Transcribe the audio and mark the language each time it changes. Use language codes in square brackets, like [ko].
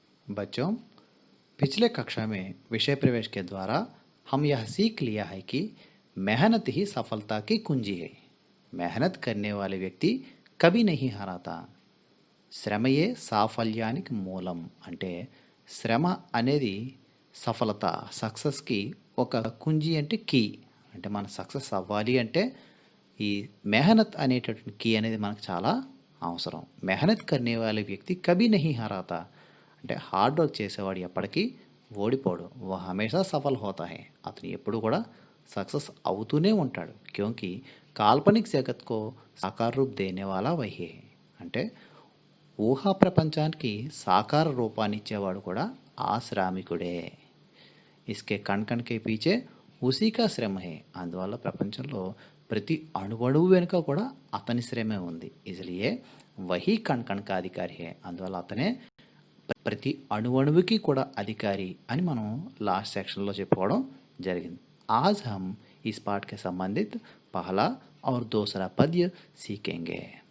[hi] बच्चों, पिछले कक्षा में विषय प्रवेश के द्वारा हम यह सीख लिया है कि मेहनत ही सफलता की कुंजी है। मेहनत करने वाले व्यक्ति कभी नहीं हारता। [te] శ్రమయే సాఫల్యానికి మూలం అంటే శ్రమ అనేది సఫలత సక్సెస్కి ఒక కుంజి అంటే కీ అంటే మన సక్సెస్ అవ్వాలి అంటే ఈ మెహనత్ అనేటటువంటి కీ అనేది మనకు చాలా అవసరం. [hi] మెహనత్ కర్నే వాళ్ళ వ్యక్తి కభీ నహీ హారాతా [te] అంటే హార్డ్ వర్క్ చేసేవాడు ఎప్పటికీ ఓడిపోడు. [hi] వह हमेशा सफल होता है. [te] అతను ఎప్పుడు కూడా सक्सेस అవుతూనే ఉంటాడు. [hi] क्योंकि काल्पनिक जगत को साकार रूप देने वाला वही है. [te] అంటే ఊహా ప్రపంచానికి సాకార రూపాన్నిచ్చేవాడు కూడా ఆ శ్రామికుడే. [hi] ఇస్కే కణ్ కణ్ కే పీచే ఉసీ కా శ్రమ హే. [te] అందువల్ల ప్రపంచంలో ప్రతి అణువణువు వెనుక కూడా అతని శ్రమే ఉంది. [hi] ఇస్లియే వహీ కణ్ కణ్ కా అధికారి హే. [te] అందువల్ల అతనే ప్రతి అణువణువుకి కూడా అధికారి అని మనం లాస్ట్ సెక్షన్లో చెప్పుకోవడం జరిగింది. [hi] आज हम इस पाठ के संबंधित पहला और दूसरा पद्य सीखेंगे.